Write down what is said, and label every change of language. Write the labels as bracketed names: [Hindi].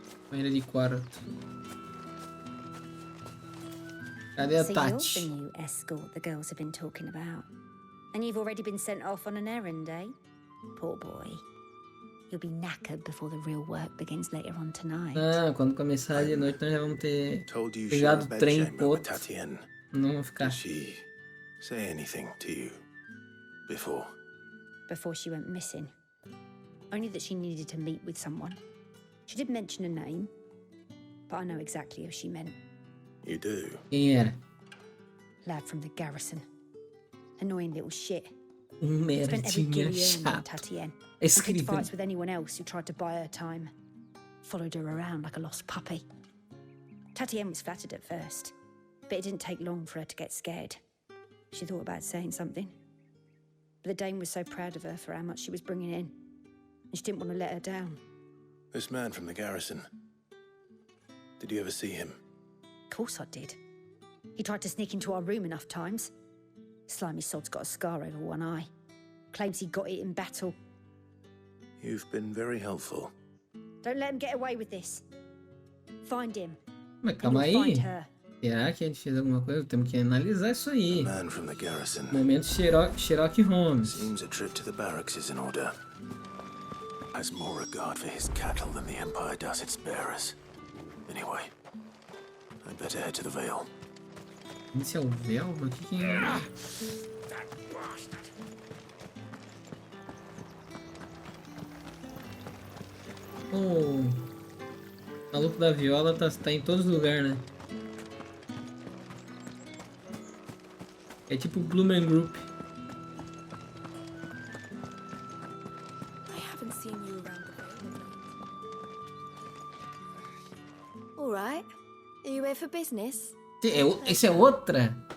[Portuguese] Banheira de quarto. Cadê a Tati? [English] So you're the new escort the girls have been talking about. And you've already been sent off on an errand, eh? Poor boy. You'll be knackered before the real work begins later on tonight. [Portuguese] Ah, quando começar de noite nós já vamos ter pegado o trem pro outro. Não vamos ficar. [English] Did she say anything to you before? Before she went missing. Only that she needed to meet with someone. She did mention a name, but I know exactly who she meant. You do? [Portuguese] Quem era? [English] Lad from the garrison. Annoying little shit. [Portuguese] Merdinha chato. Tatienne. [English] Picked [Portuguese] Escrito. [English] fights with anyone else who tried to buy her time. Followed her around like a lost puppy. Tatienne was flattered at first, but it didn't take long for her to get scared. She thought about saying something. But the dame was so proud of her for how much she was bringing in, and she didn't want to let her down. This man from the garrison. Did you ever see him? Of course I did. He tried to sneak into our room enough times. Slimy sod's got a scar over one eye. Claims he got it in battle. You've been very helpful. Don't let him get away with this. Find him. [Portuguese] Mas calma aí. Será que a gente fez alguma coisa? Temos que analisar isso aí. [English] Man from the garrison. [Portuguese] Momento Sherlock Holmes. [English] Seems a trip to the barracks is in order. Has more regard for his cattle than the Empire does its bearers. Anyway, I'd better head to the Vale. [Portuguese] Esse é o véu? O que é? O maluco da viola tá em todos os lugares, né? É tipo Blumen Group. [English] I haven't seen you around the Vale. All right. Are you here for business? [Portuguese] Esse é outra?